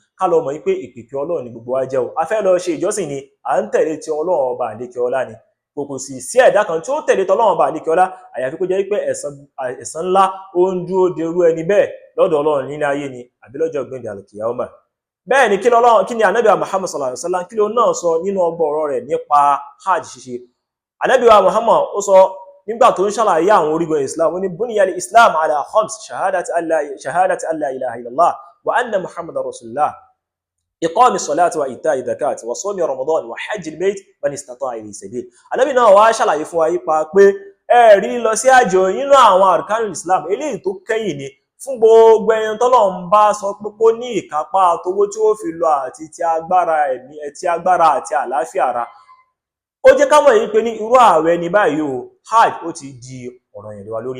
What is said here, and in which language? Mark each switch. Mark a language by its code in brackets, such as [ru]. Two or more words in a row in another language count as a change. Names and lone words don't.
[yo] Ká lọ mọ̀ pé ìpèpè Ọlọ́run ni gbogbo wa jẹ́ o. A fẹ́ lọ ṣe ìjọsìn ni, à ń tẹ̀lé ti Ọlọ́run bá lékeọlá ni. Kò sì sí ẹ̀dá kan tí ó tẹ̀lé tọ́lọ́run bá lékeọlá àyàfi kó jẹ́ pé ẹ̀san ńlá ó ń dúró de irú ẹni bẹ́ẹ̀ lọ́dọ̀ Ọlọ́run ní ayé ni àbí lọ́jọ́ gbẹ̀ndẹ̀ àlùkìyámà. Bẹ́ẹ̀ ni kí ni Ànábì Muhammad [ar] صلى الله عليه وسلم [yo] kí ló náà sọ nínú ọgbà ọ̀rọ̀ rẹ̀ nípa hajj ṣíṣe. Ànábì Muhammad ó sọ nígbà tó ń ṣàlàyé àwọn orígun Islam, ó ní [ar] بني الإسلام على خمس شهادة أن لا إله إلا الله وأن محمدا رسول الله وإقام الصلاة وإيتاء الزكاة وصوم رمضان وحج البيت من استطاع إليه سبيلا. [yo] Ànábì náà wá ṣàlàyé fún wa yípa pé ẹ̀rí lọ sí hajj nínú àwọn [ar] أركان الإسلام [yo] eléyìí tó kẹ́yìn ni fún gbogbo ẹni tọ́lọ́run bá sọ pé kó ní ìkápá àtowó tí ó fi lọ àti ti agbára àti àlàáfíà ara. Ó jẹ́ ká mọ̀ yìí pé ní irú ààwẹ̀ ní báyìí o, hajj ó ti di ọ̀ranyàn lé wa lórí.